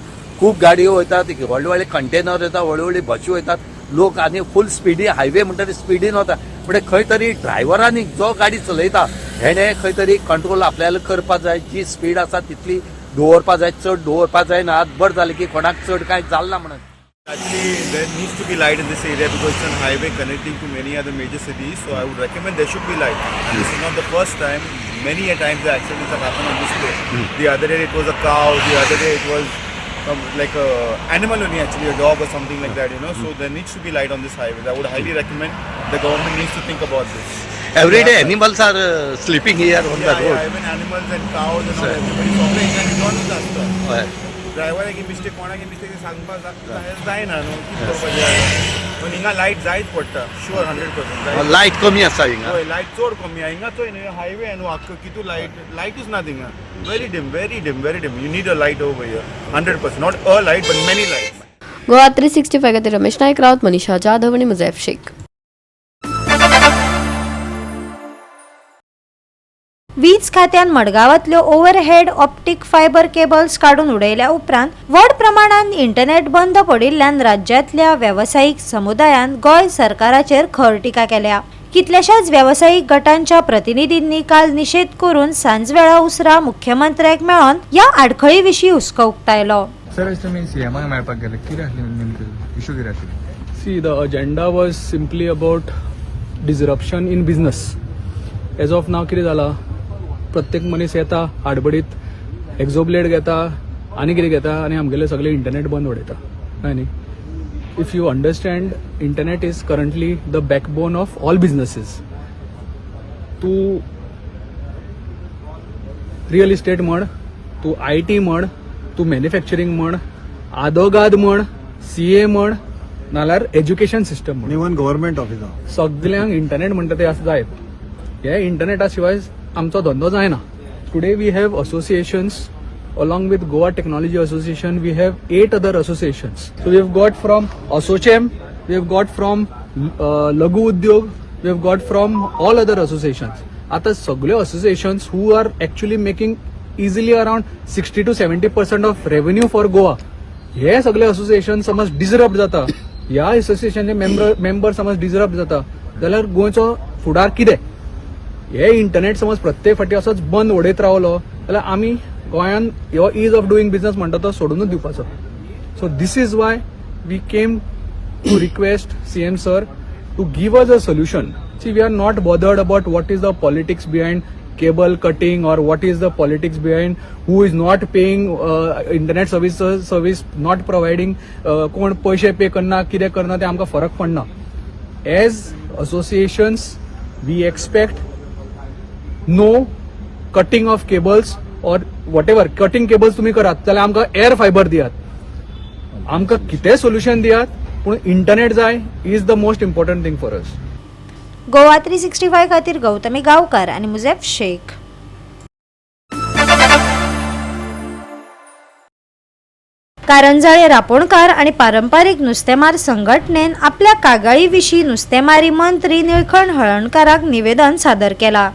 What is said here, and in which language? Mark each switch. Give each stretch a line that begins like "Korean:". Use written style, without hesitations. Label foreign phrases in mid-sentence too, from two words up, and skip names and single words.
Konkani: खूब गाडयो वयतात, व्हडले व्हडले कंटेनर येतात, व्हडल्यो व्हडल्यो बसी वयतात. लोक आनी फूल स्पिडी हायवे म्हणटरी स्पिडीन वता. म्हणजे खंय तरी ड्रायव्हरांनी जो गाडी चलयता हेणे खंय तरी कंट्रोल आपल्याला करपाक जाय. जी स्पीड आसा तितली दवरपाक जाय, चड दवरपाक जायना. आज बरें जालें की कोणाक चड कांय जालें ना म्हणून.
English: Actually, there needs to be light in this area because it's a highway connecting to many other major cities. So I would recommend there should be light. And this is not the first time. Many a times the accidents have happened on this place. The other day it was a cow. The other day it was like a animal only, actually a dog or something like that. So there needs to be light on this highway. I would highly recommend the government needs to think about this. Every day animals are sleeping here on the road. Yeah, even animals and cows and all.
Konkani: Everybody सगळे इन्व्हॉल्व असतात. ड्रायव्हराची मिस्टेक कोणाची मिस्टेक सांगपाक जायना न्हू, कितें करपाचें. पण हिंगा लायट जायच पडटा शुअर 100%. लायट कमी आसा हिंगा. हय, लायट चड कमी आहा हिंगा. चोय न्हू हायवे न्हू आख्खो कितू लायटूच ना थिंगा.
English: Very dim. You need a light over here 100%. Not a light but many light.
Konkani: गोवा 365 खातीर रमेश नायक रावत, मनीषा जाधव आनी मुजैफ शेख. वीज खात्यान मडगांवांतल्यो
English: overhead optic fiber cables
Konkani: काडून उडयल्या उपरांत व्हड प्रमाणात इंटरनेट बंद पडिल्ल्यान राज्यांतल्या वेवसायीक समुदायान गोंय सरकाराचेर खर टिका केल्या. कितल्याशाच वेवसायीक गटांच्या प्रतिनिधींनी काल निषेध करून सांजवेळा उसरा मुख्यमंत्र्याक मेळोन ह्या आडखळी विशीं हुस्को उक्तायलो. सर, तुमी सीएमाक मेळपाक गेले, कितें आसलें नेमकें इशू कितें आसलें?
English: See, the agenda was simply about disruption in business. As of now,
Konkani: कितें जाला, प्रत्येक मनीस येता हाडबडीत एक्झोब्लेड घेता आनी कितें घेता आनी आमगेले सगळे इंटरनेट बंद उडयता. कळ्ळें न्ही?
English: If you understand, internet is currently the backbone of all businesses.
Konkani: तूं
English: real estate
Konkani: म्हण, तूं IT म्हण, तूं मॅन्युफॅक्चरींग म्हण, आदोगाद म्हण, CA म्हण, नाल्यार
English: education system
Konkani: म्हण,
English: even government
Konkani: ऑफिसां सगल्यांक इंटरनेट म्हणटा तें आसा जायत. हे इंटरनेटा शिवाय आमचो धंदो जायना.
English: Today we have associations along with Goa Technology Association. We have 8 other associations. So we have got from ASOCHEM, we have got from Lagu Udyog, we have got from all other associations. आता सगळे associations who are actually making easily around 60 to 70% of revenue for Goa.
Konkani: हे सगळे association समज डिसरप्ट जाता, ह्या associationचे मेंबर समज डिसरप्ट जाता जाल्यार गोंयचो फुडार कितें? हे इंटरनेट समज प्रत्येक फाटी असोच बंद उडयत रावलो जाल्यार आमी गोंयान ह्यो
English: ease of doing business
Konkani: म्हणटा तो सोडूनच दिवपाचो.
English: So this is why we came to request CM sir to give us a solution. See, we are not bothered about what is the politics behind cable cutting or what is the politics behind who is not paying internet service not providing
Konkani: कोण पैसे पे करना कितें करना ते आमकां फरक पडना.
English: एज associations we expect no cutting of cables or whatever. cutting cables
Konkani: तुम्ही करात जाल्यार आमकां
English: air fiber
Konkani: दियात, आमकां कितें सोल्युशन दियात, पूण इंटरनेट जाय
English: is the most important thing for us.
Konkani: गोवा 365 खातीर गौतमी गांवकार आनी मुझेफ शेख. कारंजाळे रापणकार आणि पारंपारीक नुस्तेमार संघटनेन आपल्या कागाळी विशीं नुस्तेमारी मंत्री निळकंठ हळर्णकाराक निवेदन सादर केला.